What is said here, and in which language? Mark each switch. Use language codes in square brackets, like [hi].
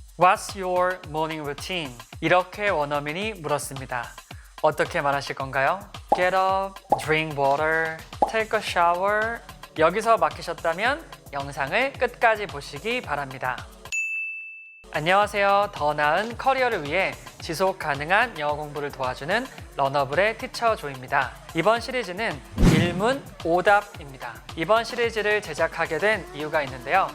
[en] What's your morning routine? [ko] 이렇게 원어민이 물었습니다. 어떻게 말하실 건가요? [en] Get up, drink water, take a shower. [ko] 여기서 막히셨다면 영상을 끝까지 보시기 바랍니다. 안녕하세요. 더 나은 커리어를 위해 지속 가능한 영어 공부를 도와주는 러너블의 티처 조입니다. 이번 시리즈는 질문, 오답입니다. 이번 시리즈를 제작하게 된 이유가 있는데요.